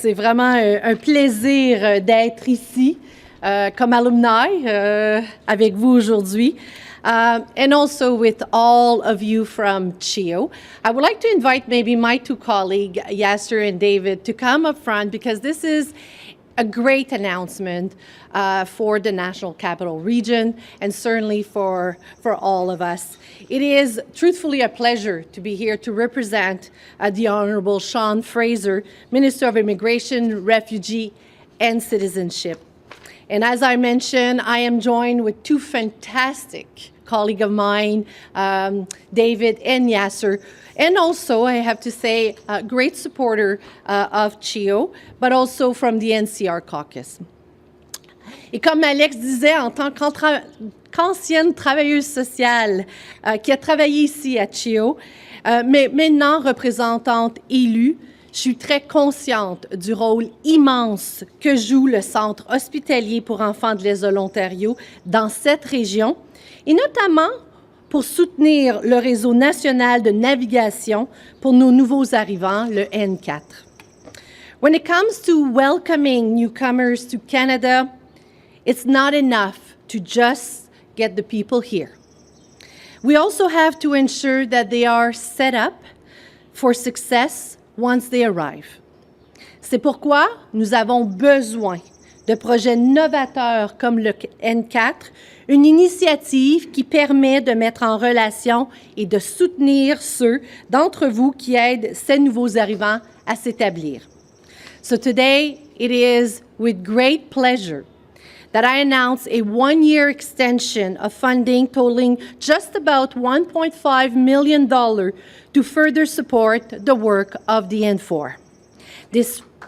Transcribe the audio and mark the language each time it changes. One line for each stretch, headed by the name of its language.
French: C'est vraiment un plaisir d'être ici comme alumni avec vous aujourd'hui.
English: And also with all of you from CHEO. I would like to invite maybe my two colleagues, Yasser and David, to come up front because this is a great announcement for the National Capital Region and certainly for all of us. It is truthfully a pleasure to be here to represent the Honourable Sean Fraser, Minister of Immigration, Refugee and Citizenship. And as I mentioned, I am joined with two fantastic colleagues of mine, David and Yasser, and also, I have to say, a great supporter of CHEO, but also from the NCR caucus.
French: Et comme Alex disait, en tant qu'ancienne travailleuse sociale qui a travaillé ici à CHEO, mais maintenant représentante élue, je suis très consciente du rôle immense que joue le Centre hospitalier pour enfants de l'Est de l'Ontario dans cette région, et notamment pour soutenir le réseau national de navigation pour nos nouveaux arrivants, le N4.
English: When it comes to welcoming newcomers to Canada, it's not enough to just get the people here. We also have to ensure that they are set up for success once they arrive.
French: C'est pourquoi nous avons besoin de projets novateurs comme le N4, une initiative qui permet de mettre en relation et de soutenir ceux d'entre vous qui aident ces nouveaux arrivants à s'établir.
English: So today, it is with great pleasure that I announce a one-year extension of funding totaling just about $1.5 million to further support the work of the N4. This...